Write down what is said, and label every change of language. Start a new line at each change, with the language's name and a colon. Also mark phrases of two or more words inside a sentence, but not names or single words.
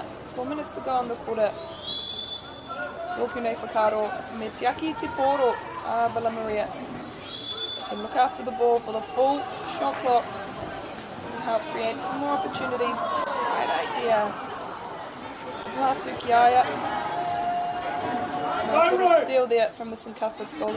English: 4 minutes to go on the quarter.
Māori: Tōku nei whakaro. Me tiaki te Poro a Villa Maria.
English: And look after the ball for the full shot clock and help create some more opportunities. Great idea. Latu Kiaya. Nice little steal there from the St Cuthbert's goalie.